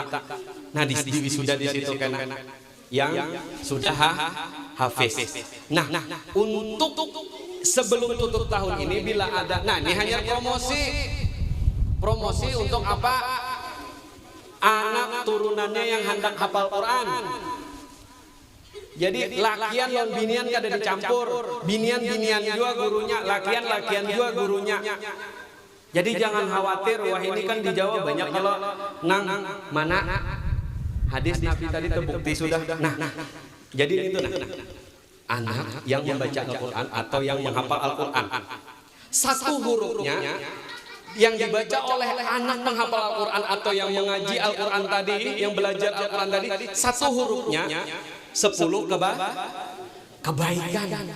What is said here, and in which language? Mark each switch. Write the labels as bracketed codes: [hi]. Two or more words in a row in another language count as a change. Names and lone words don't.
[id] Nah di wisuda di situ karena yang sudah hafiz. Nah untuk sebelum tutup tahun ini bila ada, nah ini hanya promosi untuk apa? Anak turunannya yang hendak hafal Quran. [bjn] Jadi lakian lawan binian kada dicampur, binian juga gurunya, lakian juga gurunya. [id] Jadi jangan khawatir, wah ini kan di Jawa banyak kalau [bjn] nang mana [id] hadis Nabi tadi terbukti sudah. Nah, jadi itu anak yang membaca Al-Quran atau yang menghafal Al-Quran. Satu hurufnya yang dibaca oleh anak menghafal Al-Quran atau yang mengaji Al-Quran tadi, yang belajar Al-Quran tadi, satu hurufnya 10 kebaikan.